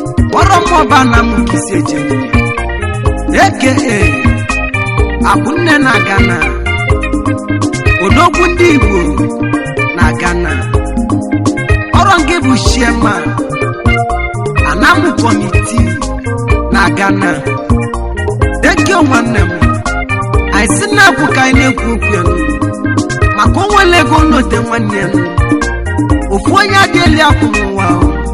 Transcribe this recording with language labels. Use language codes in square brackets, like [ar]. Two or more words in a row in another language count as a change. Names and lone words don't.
[ig] Kpọrọ m ọba na m ka isi eje nụ. A K A Akwụnne na Ghana. Odogwu ndị Igbo. na Ghana. Ọrụ nke bụ chairman, Anamu Committee na Ghana. [en] Thank you, [ig] nwanne m. Anyị sị na akwụ ka anyị na-ekwu okwu ya nụ. Maka o nwere ego nnote nwanne ya nụ. Ofu onye adịghị akwụ n'ụwa o.